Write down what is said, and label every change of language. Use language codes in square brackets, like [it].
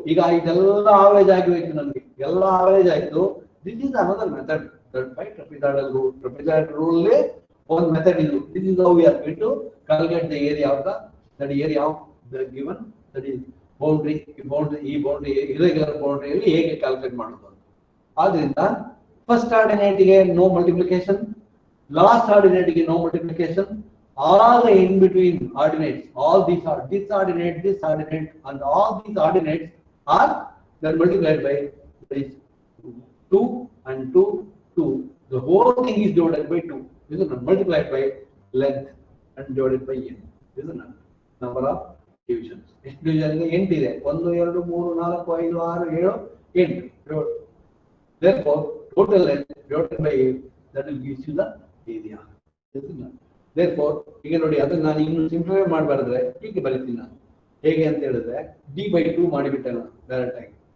[kn] ಈಗ ಇದೆಲ್ಲ ಆವರೇಜ್ ಆಗಿ ಹೋಯ್ತು, ನಮಗೆ ಎಲ್ಲ ಆವರೇಜ್ ಆಯ್ತು. [en] This is another method that by trapezoidal rule. Trapezoidal rule one method is, this is how we are going to calculate the area of the given, that is boundary, irregular boundary [kn] ಅಲ್ಲಿ ಹೇಗೆ calculate ಮಾಡೋದು. ಆದ್ರಿಂದ first ordinate ಗೆ no multiplication, last ordinate ಗೆ no multiplication. [en] all the in between ordinates, all these are this ordinate and all these ordinates are then multiplied by this 2 and 2, 2. The whole thing is divided by 2. This is multiplied by length and divided by n. This is the number of divisions. This division is 8 ಇದೆ. 1 2 3 4 5 6 7 8. Therefore total length divided by 8, that will give you the area. This is therefore [kn] ಈಗ ನೋಡಿ, ಅದನ್ನ ನಾನು ಇನ್ನು simplify ಮಾಡಬಾರ್ದ್ರೆ ಹೀಗೆ ಬರೀತೀನಿ ನಾನು. ಹೇಗೆ ಅಂತ ಹೇಳಿದ್ರೆ d/2 ಮಾಡಿಬಿಟ್ಟೆ ನಾನು ಡೈರೆಕ್ಟ್ ಆಗಿ.